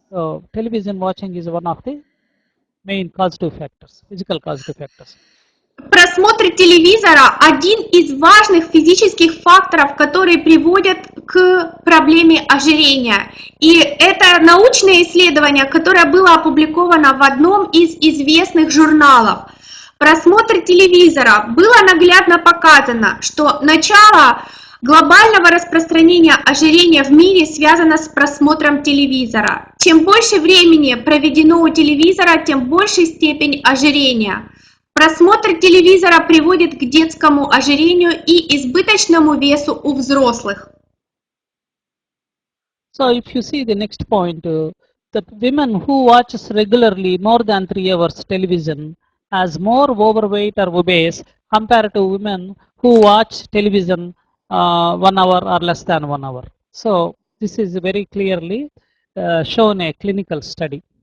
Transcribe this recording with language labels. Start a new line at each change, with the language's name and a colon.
English: So television watching is one of the main causative factors, physical causative factors.
Russian: Просмотр телевизора – один из важных физических факторов, которые приводят к проблеме ожирения. И это научное исследование, которое было опубликовано в одном из известных журналов. Просмотр телевизора было наглядно показано, что начало глобального распространения ожирения в мире связано с просмотром телевизора. Чем больше времени проведено у телевизора, тем большей степень ожирения. Просмотр телевизора приводит к детскому ожирению и избыточному весу у взрослых.
English: So if you see the next point, that women who watches regularly more than 3 hours television has more overweight or obese compared to women who watch television 1 hour or less than 1 hour. So this is very clearly shown a clinical study.